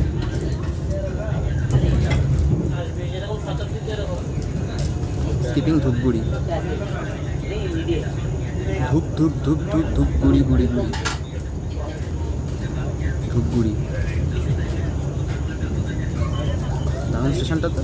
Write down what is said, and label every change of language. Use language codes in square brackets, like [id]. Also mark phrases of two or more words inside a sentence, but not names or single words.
[bn] স্কিপিং ধূপগুড়ি। ধূপ ধূপ ধূপ ধূপ ধূপগুড়ি গুড়ি গুড়ি। ধূপগুড়ি দারুণ স্টেশনটা তো।